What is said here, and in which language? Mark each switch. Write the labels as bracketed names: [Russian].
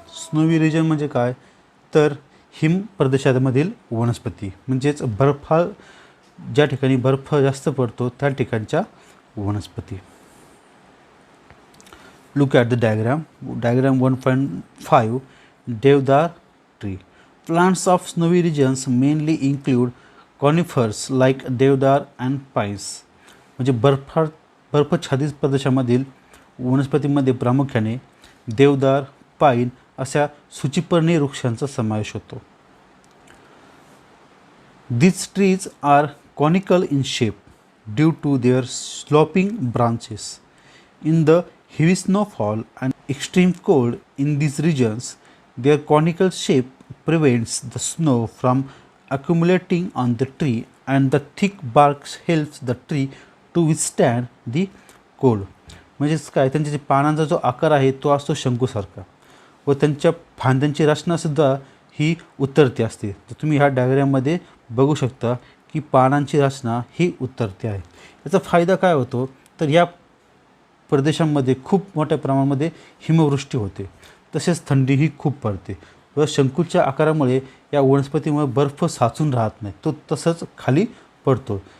[Marathi] Snowy region म्हणजे काय, तर हिम प्रदेशामधील वनस्पती म्हणजेच बर्फाळ ज्या ठिकाणी बर्फ जास्त पडतो त्या ठिकाणच्या वनस्पती. [English] Look at the diagram 1.5. Deodar tree. Plants of snowy regions mainly include conifers like deodar and pines. [Marathi] म्हणजे बर्फाच्छादित प्रदेशामधील वनस्पतींमध्ये प्रामुख्याने देवदार, पाईन अशा सूचिपर्णी वृक्षांचा समावेश होतो. [English] These trees are conical in shape due to their sloping branches. In the heavy snowfall and extreme cold in these regions, their conical shape prevents the snow from accumulating on the tree and the thick bark helps the tree to withstand the cold. [Marathi] म्हणजेच काय, त्यांच्या जे पानांचा जो आकार आहे तो असतो शंकूसारखा व त्यांच्या फांद्यांची रचनासुद्धा ही उत्तरती असते. तर तुम्ही ह्या डायग्राममध्ये बघू शकता की पानांची रचना ही उत्तरती आहे. याचा फायदा काय होतो, तर या प्रदेशांमध्ये खूप मोठ्या प्रमाणामध्ये हिमवृष्टी होते, तसेच थंडीही खूप पडते व शंकूच्या आकारामुळे या वनस्पतीमुळे बर्फ साचून राहत नाही, तो तसंच खाली पडतो.